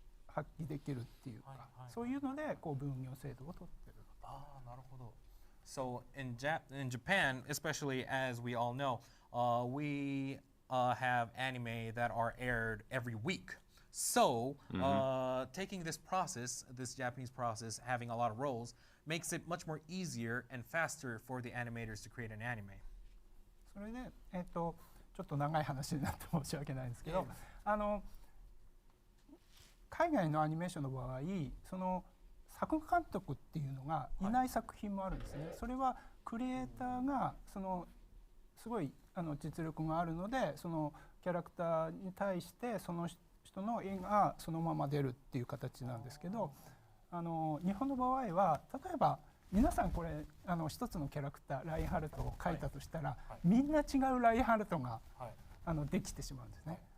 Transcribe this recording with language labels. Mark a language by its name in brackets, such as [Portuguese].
[Japanese] 発揮できるっていうか、そういうのでこう分業制度を取ってる。ああ、なるほど。 [English] So in Japan, especially as we all know, we have anime that are aired every week. So taking this process, this Japanese process, having a lot of roles, makes it much more easier and faster for the animators to create an anime. [Japanese] それで、ちょっと長い話になって申し訳ないんですけど、海外のアニメーションの場合、その作画監督っていうのがいない作品もあるんですね。それはクリエイターがそのすごい実力があるので、そのキャラクターに対してその人の絵がそのまま出るっていう形なんですけど、日本の場合は例えば皆さんこれ一つのキャラクターラインハルトを描いたとしたら、みんな違うラインハルトができてしまうんですね。